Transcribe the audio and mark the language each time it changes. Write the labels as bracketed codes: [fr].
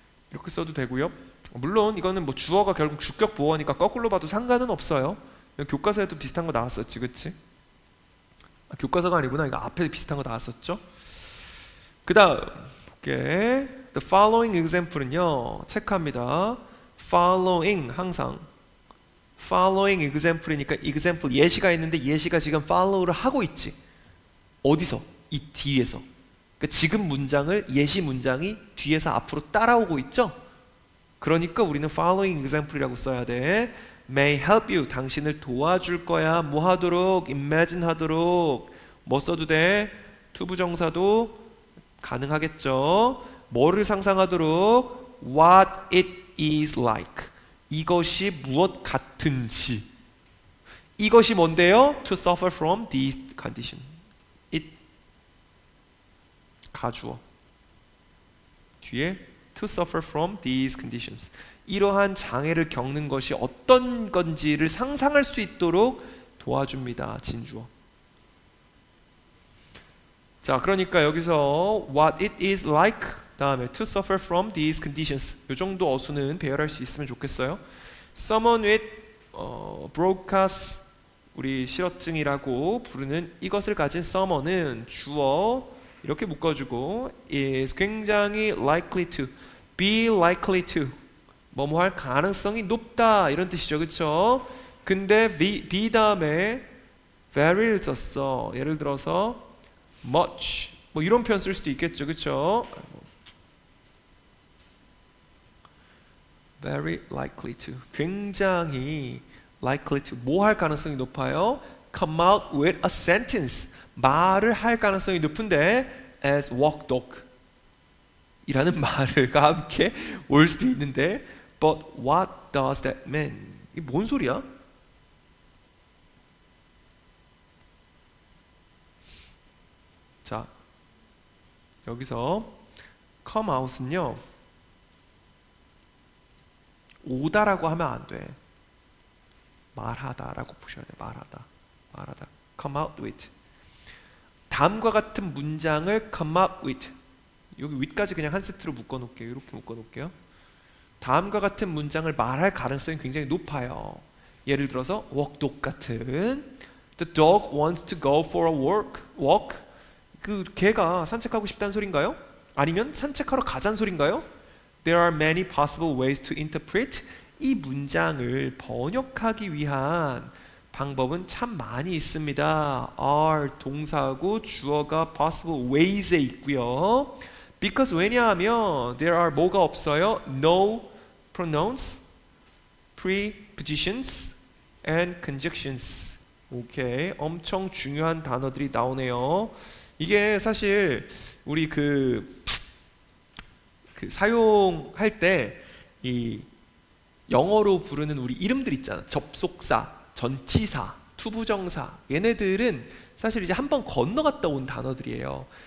[ko] 이렇게 써도 되고요. 물론 이거는 뭐 주어가 결국 주격 보어니까 거꾸로 봐도 상관은 없어요. 교과서에도 비슷한 거 나왔었지, 그치? 교과서가 아니구나. 이거 앞에 비슷한 거 나왔었죠. 그 다음 볼게. [en] The following example은요, [ko] 체크합니다. following 항상 following example이니까 example 예시가 있는데 예시가 지금 follow를 하고 있지. 어디서? 이 뒤에서. 그러니까 지금 문장을 예시 문장이 뒤에서 앞으로 따라오고 있죠. 그러니까 우리는 following example이라고 써야 돼. [en] may help you, [ko] 당신을 도와줄 거야. 뭐 하도록? imagine 하도록. 뭐 써도 돼? 투부정사도 가능하겠죠. 뭐를 상상하도록? [en] what it is like, [ko] 이것이 무엇 같은지. 이것이 뭔데요? [en] to suffer from these conditions. [ko] it 가주어 뒤에 [en] to suffer from these conditions, [ko] 이러한 장애를 겪는 것이 어떤 건지를 상상할 수 있도록 도와줍니다. 진주어. 자, 그러니까 여기서 what it is like 다음에 [en] to suffer from these conditions, [ko] 이 정도 어수는 배열할 수 있으면 좋겠어요. someone with broadcast, 우리 실어증이라고 부르는 이것을 가진 someone은 주어 이렇게 묶어주고 is 굉장히 likely to, [en] be likely to, [ko] 뭐뭐 할 가능성이 높다 이런 뜻이죠, 그렇죠? 근데 be 다음에 very를 썼어. 예를 들어서 much, 뭐 이런 표현 쓸 수도 있겠죠, 그렇죠? [en] very likely to, [ko] 굉장히 likely to, 뭐 할 가능성이 높아요? [en] come out with a sentence, [ko] 말을 할 가능성이 높은데 [en] as walk dog [ko] 이라는 말과 함께 올 수도 있는데 [en] but what does that mean? [ko] 이게 뭔 소리야? 자, 여기서 come out은요, 오다라고 하면 안 돼. 말하다라고 보셔야 돼. 말하다. come out with. 다음과 같은 문장을 come out with, 여기 with까지 그냥 한 세트로 묶어 놓을게요. 이렇게 묶어 놓을게요. 다음과 같은 문장을 말할 가능성이 굉장히 높아요. 예를 들어서 [en] walk dog 같은 The dog wants to go for a walk. [ko] 그 개가 산책하고 싶다는 소린가요? 아니면 산책하러 가자는 소린가요? [en] There are many possible ways to interpret. [ko] 이 문장을 번역하기 위한 방법은 참 많이 있습니다. are 동사하고 주어가 possible ways에 있고요. because 왜냐하면 there are 뭐가 없어요? [en] no pronouns, prepositions and conjunctions. [ko] 오케이, 엄청 중요한 단어들이 나오네요. 이게 사실 우리 그 사용할 때 이 영어로 부르는 우리 이름들 있잖아. 접속사, 전치사, 투부정사, 얘네들은 사실 이제 한번 건너갔다 온 단어들이에요.